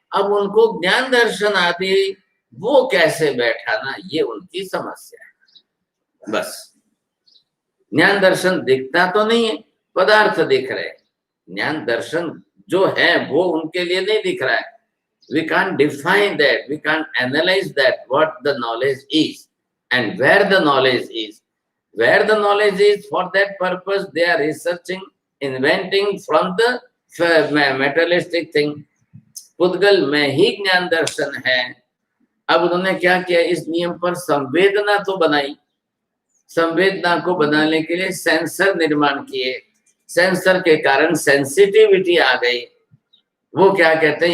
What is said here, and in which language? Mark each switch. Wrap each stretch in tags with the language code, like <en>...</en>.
<hi>अब उनको ज्ञान दर्शन आदि वो कैसे बैठाना, ये उनकी समस्या है। बस ज्ञान दर्शन दिखता तो नहीं है, पदार्थ दिख रहे। ज्ञान दर्शन जो है वो उनके लिए नहीं दिख रहा है।</hi> <en>We can't define that, we can't analyze that, what the knowledge is and where the knowledge is. Where the knowledge is, for that purpose they are researching, inventing from the materialistic thing.</en> <hi>पुद्गल में ही ज्ञान दर्शन है। अब उन्होंने क्या किया? इस नियम पर संवेदना तो बनाई, संवेदना को बनाने के लिए सेंसर निर्माण किए। सेंसर के कारण सेंसिटिविटी आ गई। वो क्या कहते हैं?</hi>